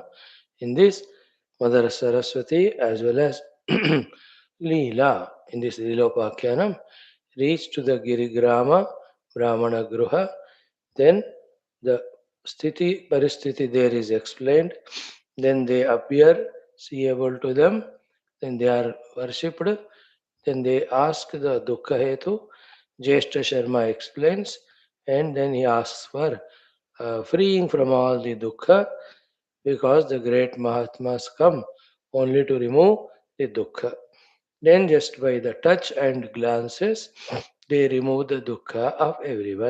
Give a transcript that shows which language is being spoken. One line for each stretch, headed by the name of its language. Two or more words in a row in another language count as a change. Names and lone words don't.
English: In this, Mother Saraswati as well as Leela, in this Leelopakhyanam, reach to the Girigrama Brahmana Gruha. Then the
Sanskrit: sthiti paristiti
English: there is explained. Then they appear seeable to them. Then they are worshipped. Then they ask the
Sanskrit: dukkha hetu.
English: Jeshta Sharma explains, and then he asks for freeing from all the dukkha, because the great Mahatmas come only to remove the dukkha. Then, just by the touch and glances, they remove the dukkha of everyone.